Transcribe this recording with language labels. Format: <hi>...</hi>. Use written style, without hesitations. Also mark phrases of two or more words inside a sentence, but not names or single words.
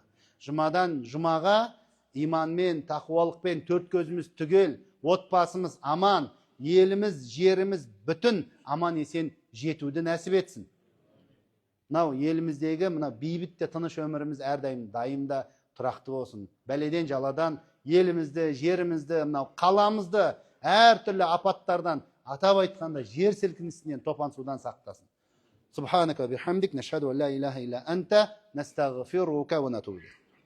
<kk>Жұмадан жұмаға иманмен, тақуалықпен 4 көзіміз түгел, отбасымыз аман, еліміз, жеріміз бүтін аман есен жетуді нәсіп етсін. Мынау еліміздегі бейбіт те тыныш өміріміз әрдайым дайымда тұрақты болсын. Бәледен жаладан елімізді, жерімізді, қаламызды әртүрлі апаттардан, атап айтқанда жер сілкінісінен, топан судан сақтасын.</kk> <ar>سبحانك بحمدك، نشهد أن لا إله إلا أنت، نستغفرك ونتوب إليك.</ar>